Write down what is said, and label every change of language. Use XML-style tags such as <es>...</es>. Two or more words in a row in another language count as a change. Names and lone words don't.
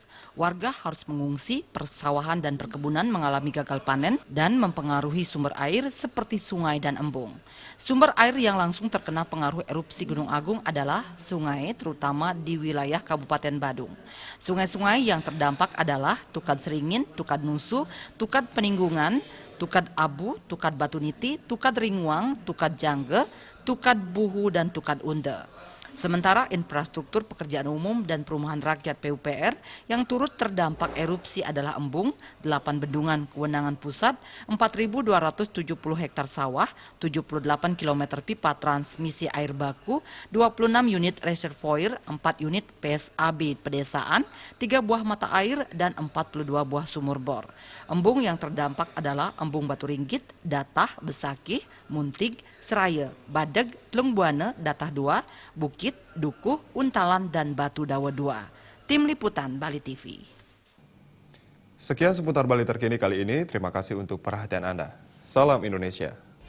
<id>Warga harus mengungsi, persawahan dan perkebunan mengalami gagal panen dan mempengaruhi sumber air seperti sungai dan embung. Sumber air yang langsung terkena pengaruh erupsi Gunung Agung adalah sungai, terutama di wilayah Kabupaten Badung. Sungai-sungai yang terdampak adalah Tukad Seringin, Tukad Nusu, Tukad Peninggungan, Tukad Abu, Tukad Batu Niti, Tukad Ringuang, Tukad Jangge, Tukad Buhu, dan Tukad Unde. Sementara infrastruktur pekerjaan umum dan perumahan rakyat PUPR yang turut terdampak erupsi adalah embung, 8 bendungan kewenangan pusat, 4.270 hektar sawah, 78 km pipa transmisi air baku, 26 unit reservoir, 4 unit PSAB pedesaan, 3 buah mata air, dan 42 buah sumur bor. Embung yang terdampak adalah Embung Batu Ringgit, Datah, Besakih, Muntig, Seraya, Badeg, Tlungbuana, Datah 2, Bukit, Dukuh, Untalan, dan Batu Dawa 2. Tim Liputan Bali TV. Sekian seputar Bali terkini kali ini. Terima kasih untuk perhatian Anda. Salam Indonesia.</id>